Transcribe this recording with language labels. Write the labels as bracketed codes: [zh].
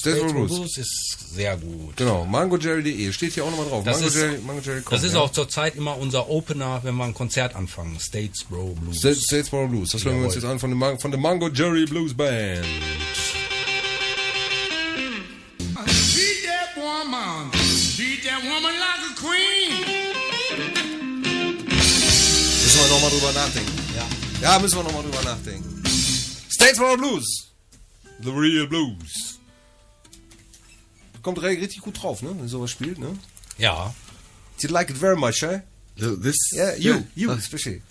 [en] Statesboro Blues. [de] Blues ist sehr gut. genau. MungoJerry.de steht hier auch nochmal drauf. Das Mungo Jerry Das ist auch zurzeit immer unser Opener, wenn wir ein Konzert anfangen. [en] Statesboro Blues. Statesboro Blues. [de] Das hören wir uns jetzt an von der Mungo Jerry Blues Band. [en] Beat that woman. Beat that woman like a queen. [de] Müssen wir nochmal drüber nachdenken. Ja, müssen wir nochmal drüber nachdenken. Statesboro Blues. [en] The Real Blues. [de] Kommt richtig gut drauf, ne? Wenn sowas spielt, ne? Ja. [en] You like it very much, eh? This? Yeah, you, especially.